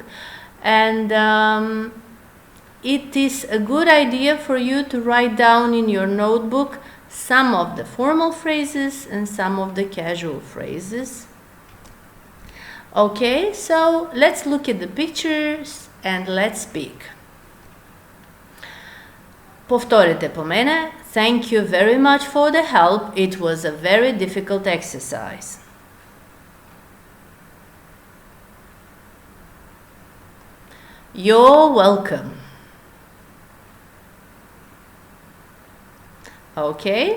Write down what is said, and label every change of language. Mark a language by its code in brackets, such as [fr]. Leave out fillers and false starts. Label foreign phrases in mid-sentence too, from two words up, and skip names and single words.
[en] And it is a good idea for you to write down in your notebook some of the formal phrases and some of the casual phrases. Okay, so let's look at the pictures and let's speak. [mk] Повторете по мене. [en] Thank you very much for the help. It was a very difficult exercise. You're welcome. Okay?